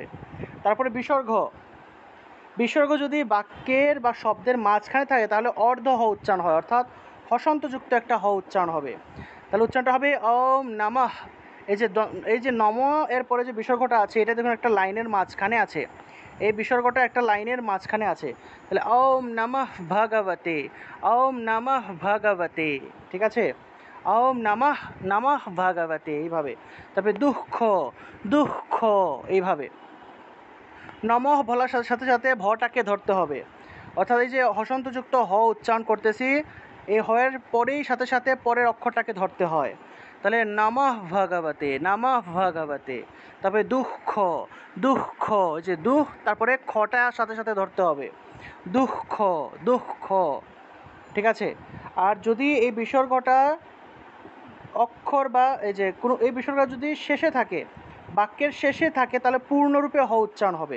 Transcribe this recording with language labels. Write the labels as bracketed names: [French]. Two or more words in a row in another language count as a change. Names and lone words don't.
[Bangla] তারপরে বিসর্গ, বিসর্গ যদি বাক্যের বা শব্দের মাঝখানে থাকে তাহলে অর্ধ হ উচ্চারণ হয়, অর্থাৎ হসন্তযুক্ত একটা হ উচ্চারণ হবে। তাহলে উচ্চারণটা হবে [Sanskrit] ওম নমঃ। [Bangla] এই যে নম এর পরে যে বিসর্গটা আছে, এটা দেখুন একটা লাইনের মাঝখানে আছে, এই বিসর্গটা একটা লাইনের মাঝখানে আছে। [Sanskrit] তাহলে ওম নমঃ ভগবতে, ওম নমঃ ভগবতে। [Bangla] ঠিক আছে, [Sanskrit] ওম নমঃ, নমঃ ভগবতে, [Bangla] এইভাবে। তারপরে দুঃখ, দুঃখ, এইভাবে। নমঃ বলার সাথে সাথে সাথে ভটাকে ধরতে হবে, অর্থাৎ এই যে হসন্তযুক্ত হ উচ্চারণ করতেছি, এই হয়ের পরেই সাথে সাথে পরের অক্ষরটাকে ধরতে হয়। [Sanskrit] তাহলে নমঃ ভগবতে, নমঃ ভগবতে। [Bangla] তারপরে দুঃখ, দুঃখ, যে দুঃ, তারপরে খটা সাথে সাথে ধরতে হবে, দুঃখ, দুঃখ। ঠিক আছে, আর যদি এই বিসর্গটা অক্ষর বা এই যে কোনো এই বিসর্গ যদি শেষে থাকে, বাক্যের শেষে থাকে, তাহলে পূর্ণরূপে হ উচ্চারণ হবে।